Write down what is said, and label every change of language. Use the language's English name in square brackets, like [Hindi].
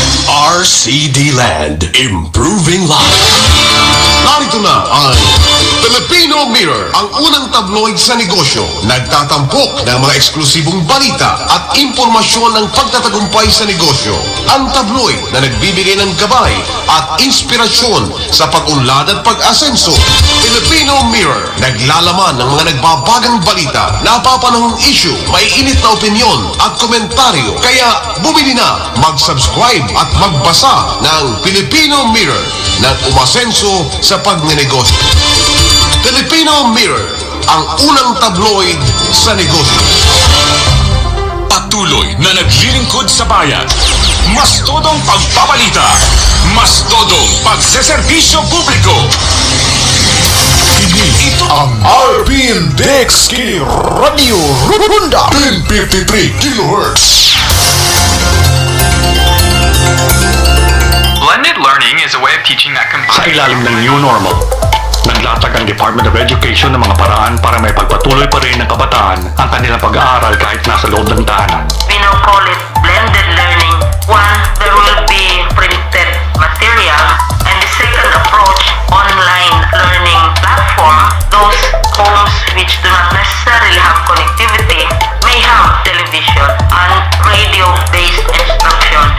[English] RCD Land, improving life. [Filipino] Narito na ang Filipino Mirror, ang unang tabloid sa negosyo. Nagtatampok ng mga eksklusibong balita at impormasyon ng pagtatagumpay sa negosyo. Ang tabloid na nagbibigay ng gabay at inspirasyon sa pag-unlad at pag-asenso. Filipino Mirror, naglalaman ng mga nagbabagang balita, napapanahong issue, may init na opinyon at komentaryo. Kaya bumili na, mag-subscribe at magbasa ng Filipino Mirror na umasenso sa pagnenegosyo. Filipino Mirror, ang unang tabloid sa negosyo. Patuloy na naglilingkod sa bayan. Mas todong pagpabalita. Mas todong pagseserbisyo publiko. Ito ang RPNDXK Radio Runda 1053 kHz. [English] Blended learning is a way of teaching that [Filipino] Sa [English] combines [Filipino] ilalim ng new normal, naglatag ang Department of Education ng mga paraan para may pagpatuloy pa rin ng kabataan ang kanilang pag-aaral kahit nasa loob ng tahanan. [English] We now call it blended learning. One, there will be printed material, and the second approach, online learning platform. Those homes which do not necessarily have connectivity may have television and radio-based instruction.